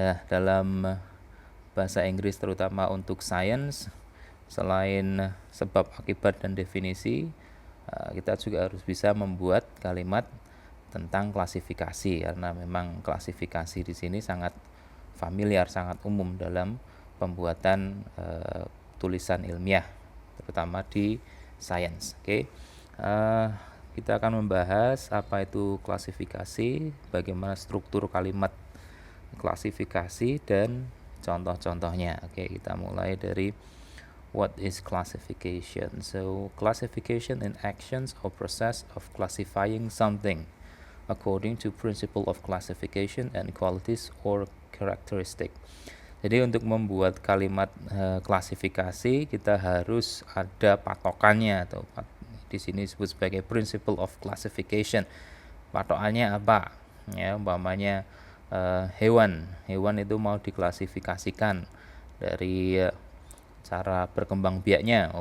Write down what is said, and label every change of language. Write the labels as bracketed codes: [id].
[id] Dalam bahasa Inggris terutama untuk science, selain sebab akibat dan definisi, kita juga harus bisa membuat kalimat tentang klasifikasi, karena memang klasifikasi di sini sangat familiar, sangat umum dalam pembuatan tulisan ilmiah, terutama di science. Oke. Kita akan membahas apa itu klasifikasi, bagaimana struktur kalimat klasifikasi, dan contoh-contohnya. Oke, kita mulai dari [en] what is classification. So, classification in actions or process of classifying something according to principle of classification and qualities or characteristic. [id] Jadi untuk membuat kalimat klasifikasi kita harus ada patokannya, atau di sini disebut sebagai principle of classification. Patokannya apa? Ya, umpamanya hewan itu mau diklasifikasikan dari cara berkembang biaknya.